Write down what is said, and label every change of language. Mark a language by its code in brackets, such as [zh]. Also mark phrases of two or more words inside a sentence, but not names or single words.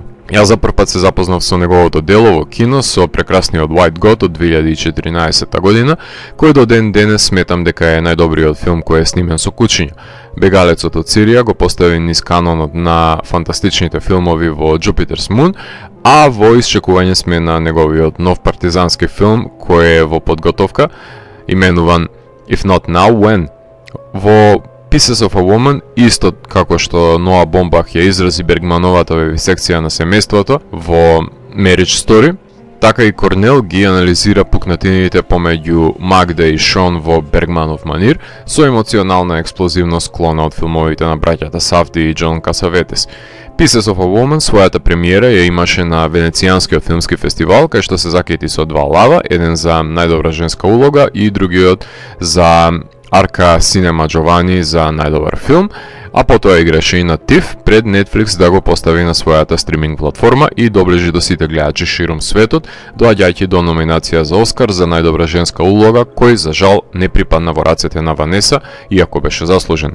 [mk] Јас за прв пат се запознав со неговото дело во кино со прекрасниот White God од 2014 година, кој до ден денес сметам дека е најдобриот филм кој е снимен со кучиња. Бегалецот од Сирија го постави низ канонот на фантастичните филмови во Jupiter's Moon, а во исчекување сме на неговиот нов партизански филм кој е во подготовка, именуван If Not Now, When. Во Pieces of a Woman, исто како што Ноа Бомбах ја изрази Бергмановата вивисекција на семејството во Marriage Story, така и Корнел ги анализира пукнатините помеѓу Магда и Шон во Бергманов манир, со емоционална експлозивност клона од филмовите на браќата Сафди и Џон Касаветес. Pieces of a Woman својата премиера ја имаше на Венецијанскиот филмски фестивал, кај што се закети со 2 лава, еден за најдобра женска улога и другиот за Арка Синема Джовани за најдобар филм, а потоа играше и на TIFF пред Netflix да го постави на својата стриминг платформа и доближи до сите гледачи ширум светот, доаѓајќи до номинација за Оскар за најдобра женска улога, кој за жал не припадна во рацете на Ванеса, иако беше заслужен.